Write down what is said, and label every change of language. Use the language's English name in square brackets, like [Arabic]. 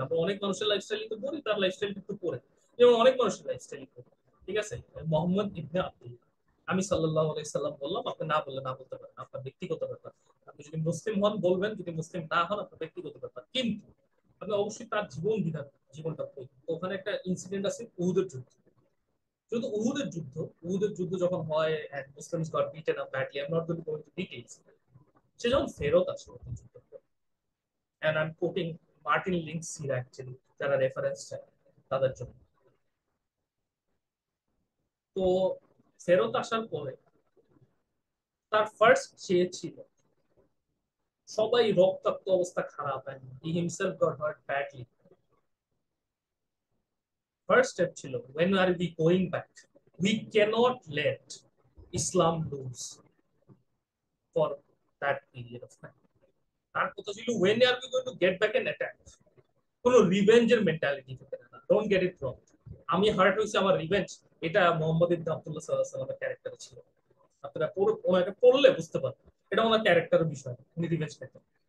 [Bangla] আমরা অনেক মানুষের লাইফস্টাইল তো পড়ি, তার লাইফস্টাইলটা একটু পড়েন, যেমন অনেক মানুষের লাইফস্টাইল পড়ি। ঠিক আছে, মোহাম্মদ ইবনে আব্দুল্লাহ, আমি সাল্লাল্লাহু আলাইহি সাল্লাম বললাম, আপনি না বললে না বলতে পারেন, আপনার ব্যক্তিগত ব্যাপার। আপনি যদি মুসলিম হন বলবেন, যদি মুসলিম না হন আপনার ব্যক্তিগত ব্যাপার। কিন্তু আপনি অবশ্যই তার জীবনটা পড়বেন। তো ওখানে একটা ইনসিডেন্ট আছে উহুদের যুদ্ধ। শুধু উহুদের যুদ্ধ যখন হয়, [English] and Muslims got beaten up badly. I'm not going to go into details. [Bangla] সে যখন ফেরত আসে ওই যুদ্ধের পর, [English] and I'm quoting [Bangla] Martin link sir actually, যারা রেফারেন্স চায় তাদের জন্য। তো ফেরত আসার পরে তার ফার্স্ট চেয়ে ছিল সবাই রক্তাক্ত অবস্থা খারাপ, [English] and he himself got hurt badly. First step [Bangla] ছিল, [English] when are we going back? We cannot let Islam lose for that period of time. [Bangla] তার কথা ছিল, [English] when are we going to get back and attack? [Bangla] কোনো রিভেঞ্জের mentality থেকে না, [English] Don't get it wrong. [Bangla] আমি heart হয়েছে আমার রিভেঞ্জ, এটা মোহাম্মদ ইবনে আব্দুল্লাহ সাল্লাল্লাহু আলাইহি ওয়াসাল্লামের ক্যারেক্টারে ছিল। আপনারা ওনাকে পড়লে বুঝতে পারবেন এটা ওনার ক্যারেক্টারের বিষয়, উনি রিভেঞ্জ পেতেন।